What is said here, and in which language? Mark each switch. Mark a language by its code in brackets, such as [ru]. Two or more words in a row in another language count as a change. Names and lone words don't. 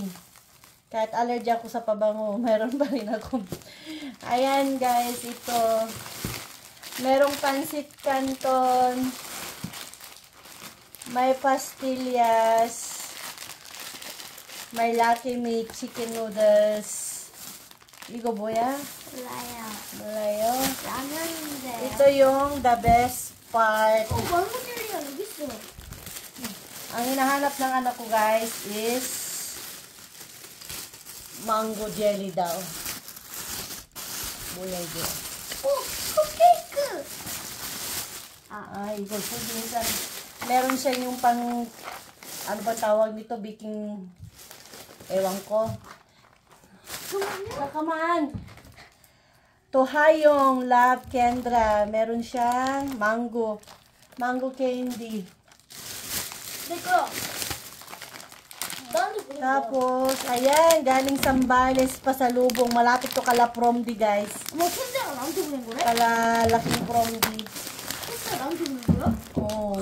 [tl] Kahit allergy ako sa pabango, meron pa rin ako. Ayan guys, ito. Merong pansit canton. May pastillas. May Lucky Me chicken noodles. [ko] 이거 뭐야? 몰라요. 라면인데. [tl] Ito yung [en] the best part. [ko] 망고 젤리가 여기 있어. [tl] Ang hinahanap ng anak ko guys [en] is mango jelly [tl] daw. [ko] 뭐야 이게? 컵케이크. [tl] 이거 minsan meron siya yung pang ano ba tawag nito, baking ewan ko. [en] Come on. Tohayong Love Kendra. [tl] Meron siyang mango. [en] Mango candy. [tl] Tapos, ayan, galing Sambales, pasalubong. Malapit to kala Promdi, guys. Kala laking Promdi. Oh.